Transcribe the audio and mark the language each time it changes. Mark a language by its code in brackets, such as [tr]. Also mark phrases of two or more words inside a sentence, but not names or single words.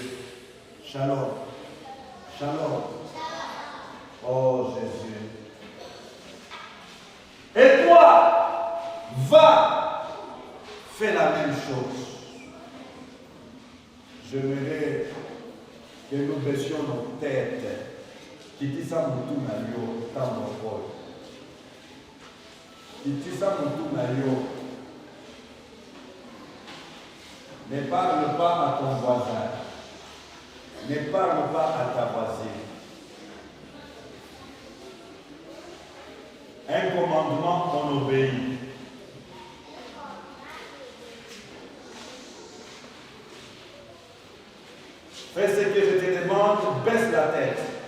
[fr] Shalom. Shalom. Oh Jésus. Et toi, va, fais la même chose. J'aimerais que nous baissions nos têtes. [ln] Kitisa mutu na yo tambo. Kitisa mutu na yo. [fr] Ne parle pas à ton voisin. Ne parle pas à ta voisine. Un commandement, on obéit. Fais ce que je te demande, baisse la tête.